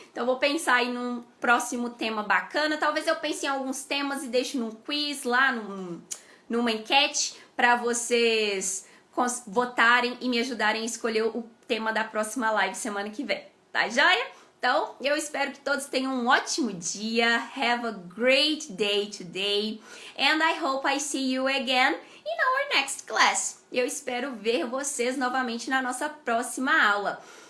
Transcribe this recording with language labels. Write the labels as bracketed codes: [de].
[pt] Então eu vou pensar aí num próximo tema bacana. Talvez eu pense em alguns temas e deixe num quiz lá, numa enquete, para vocês votarem e me ajudarem a escolher o tema da próxima live semana que vem. Tá joia? Então, eu espero que todos tenham um ótimo dia. [en] Have a great day today. And I hope I see you again in our next class. [pt] Eu espero ver vocês novamente na nossa próxima aula.